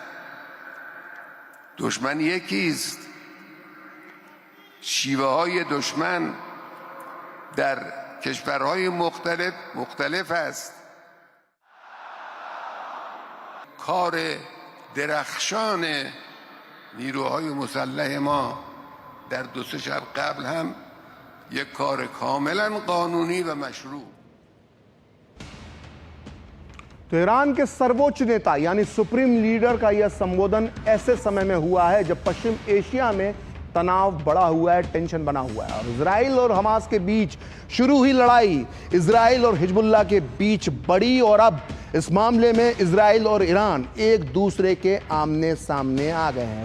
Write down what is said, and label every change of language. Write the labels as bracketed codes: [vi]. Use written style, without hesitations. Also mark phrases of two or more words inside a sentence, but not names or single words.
[fa] دشمن یکیست، شیوه های دشمن در کشورهای مختلف است. کار درخشان نیروهای مسلح ما در 2-3 شب قبل هم یک کار کاملا قانونی و مشروع. [hi] तो ईरान के सर्वोच्च नेता यानी [en] supreme leader [hi] का यह संबोधन ऐसे समय में हुआ है जब पश्चिम एशिया में तनाव बढ़ा हुआ है, टेंशन बना हुआ है और इजराइल और हमास के बीच शुरू हुई लड़ाई इजराइल और हिजबुल्लाह के बीच बढ़ी और अब इस मामले में इजराइल और ईरान एक दूसरे के आमने सामने आ गए हैं।